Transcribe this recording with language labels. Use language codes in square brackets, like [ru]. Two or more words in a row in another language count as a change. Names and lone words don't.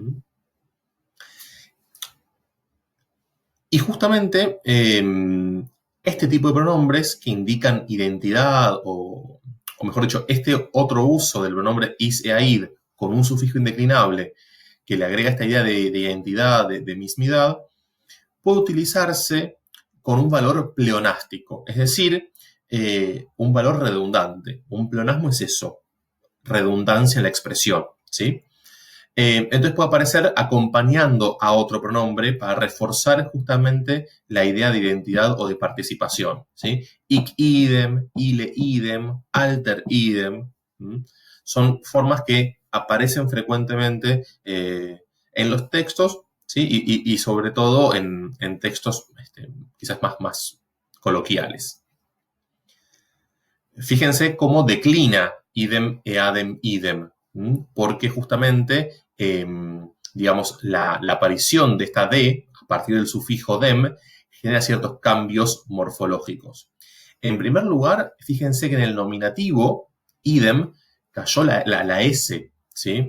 [es] Y justamente este tipo de pronombres que indican identidad, o mejor dicho, este otro uso del pronombre [la] is e aid [es] con un sufijo indeclinable que le agrega esta idea de identidad, de mismidad, puede utilizarse con un valor pleonástico, es decir, un valor redundante. Un pleonasmo es eso, redundancia en la expresión, ¿sí? Entonces puede aparecer acompañando a otro pronombre para reforzar justamente la idea de identidad o de participación, ¿sí? [la] Hic idem, ille idem, alter idem. [es] Son formas que aparecen frecuentemente en los textos, ¿sí? Y sobre todo en textos quizás más coloquiales. Fíjense cómo declina [la] idem, eadem, idem, [es] porque justamente, digamos, la aparición de esta D a partir del sufijo dem genera ciertos cambios morfológicos. En primer lugar, fíjense que en el nominativo, idem, cayó la S, ¿sí?